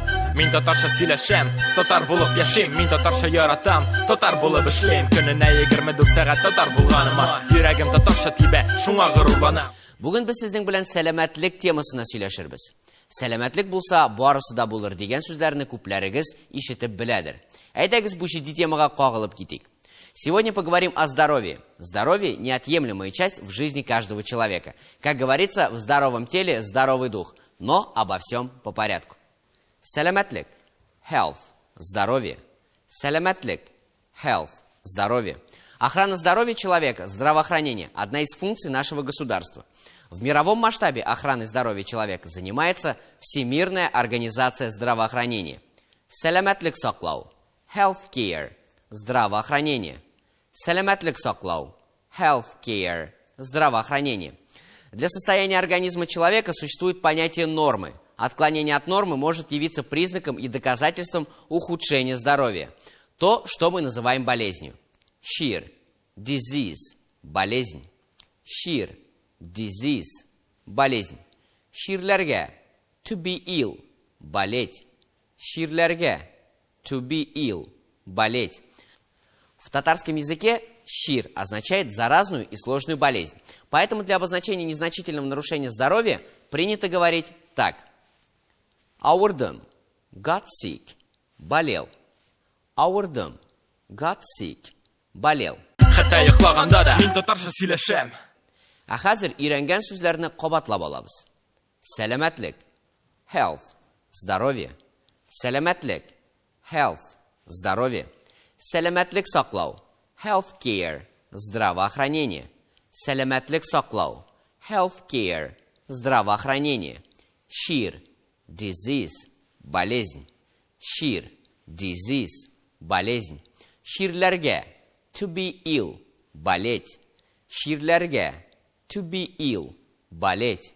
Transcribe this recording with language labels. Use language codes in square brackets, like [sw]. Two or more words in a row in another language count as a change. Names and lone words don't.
[tt] Мин татарча сөйләшәм, татар булып яшим. Мин татарча яратам, татар булып эшлим. Көненә 24 сәгать татар булганыма, йөрәгем татарча тибә, шуңа горурланам. Бүген без сезнең белән сәламәтлек темасына сөйләшербез. Сәламәтлек булса, барысы да булыр дигән сүзләрне күпләрегез ишетеп беләдер. Әйдәгез бу җитди темага кагылып китик. [ru] Сегодня поговорим о здоровье. Здоровье – неотъемлемая часть в жизни каждого человека. Как говорится, в здоровом теле здоровый дух. Но обо всем по порядку. [tt] Сәламәтлек – health – здоровье. Сәламәтлек – [en] health – [ru] здоровье. Охрана здоровья человека, здравоохранение – одна из функций нашего государства. В мировом масштабе охраны здоровья человека занимается Всемирная организация здравоохранения. [tt] Сәламәтлек саклау – [en] health care [tt] – здравоохранение. Сәламәтлек саклау – [en] health care – [ru] здравоохранение. Для состояния организма человека существует понятие нормы. Отклонение от нормы может явиться признаком и доказательством ухудшения здоровья. То, что мы называем болезнью. [tt] Sheer, disease, болезнь. Sheer, disease, болезнь. [en] Sheerләргә, to be ill, болеть. Sheerләргә, to be ill, [ru] болеть. В татарском языке sheer означает заразную и сложную болезнь. Поэтому для обозначения незначительного нарушения здоровья принято говорить так. [tt] Ауырдым, [en] got sick, болел. Ауырдым, got sick, [ru] болел. [tt] Хәтта йоклаганда да мин татарча сөйләшәм. А хәзер өйрәнгән сүзләрне кабатлап алабыз. Сәламәтлек, health, здоровье. Сәламәтлек, health, здоровье. Сәламәтлек саклау, [en] health care, [tt] здравоохранение. Сәламәтлек саклау, [en] health care, здравоохранение. [tt] Sheer, disease, болезнь. Sheer, disease, болезнь. [en] Sheerләргә, to be ill, болеть. Sheerләргә, to be ill, болеть.